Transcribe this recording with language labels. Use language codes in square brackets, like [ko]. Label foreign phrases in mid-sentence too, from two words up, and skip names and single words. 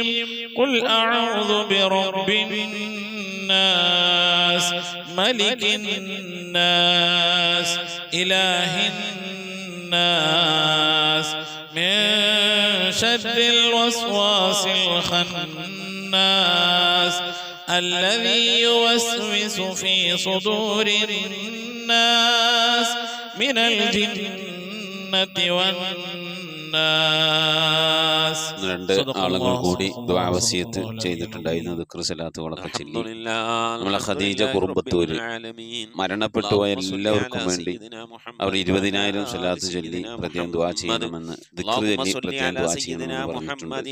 [ar] قل أعوذ برب الناس ملك الناس إله الناس من شر الوسواس الخناس الذي يوسوس في صدور الناس من الجنة والناس. [ml] രണ്ട് ആളുകൾ കൂടി ദുആ വസിയത്ത് ചെയ്തിട്ടുണ്ടായിരുന്നു. ദിക്ർ സലാത്തുകളൊക്കെ ചൊല്ലി നമ്മളെ ഖദീജ കുറുമ്പത്തൂർ മരണപ്പെട്ടു പോയ എല്ലാവർക്കും വേണ്ടി അവർ 20,000 സലാത്ത് ചൊല്ലി പ്രത്യേകം ദുആ ചെയ്യണമെന്ന് ദിക്ർ ചൊല്ലി പ്രത്യേകം ദുആ ചെയ്യണമെന്ന് പറഞ്ഞിട്ടുണ്ട്.